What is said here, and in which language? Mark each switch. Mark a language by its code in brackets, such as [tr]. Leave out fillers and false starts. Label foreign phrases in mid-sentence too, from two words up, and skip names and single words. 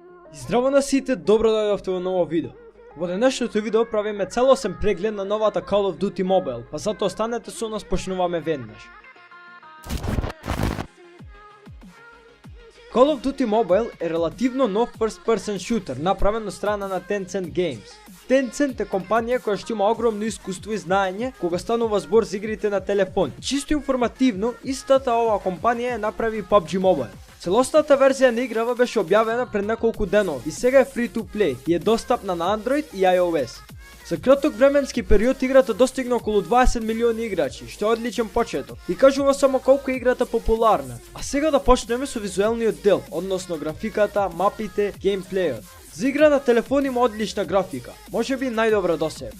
[mk] Здраво на сите, добро дојдовте во ново видео. Во денешното видео правиме целосен преглед на новата Call of Duty Mobile, па затоа останете со нас, почнуваме веднаш. Call of Duty Mobile е релативно нов [en] first person shooter, [mk] направен од страна на Tencent Games. Tencent е компанија која што има огромно искуство и знаење кога станува збор за игрите на телефон. Чисто информативно, истата оваа компанија е направи PUBG Mobile. Целосната верзија на играва беше објавена пред неколку денови и сега е [en] free to play [mk] и е достапна на Android и iOS. За краток временски период играта достигна околу 20 милиони играчи, што е одличен почеток и кажува само колку е играта популарна. А сега да почнеме со визуелниот дел, односно графиката, мапите, геймплејот. За игра на телефон има одлична графика, можеби најдобра до сега.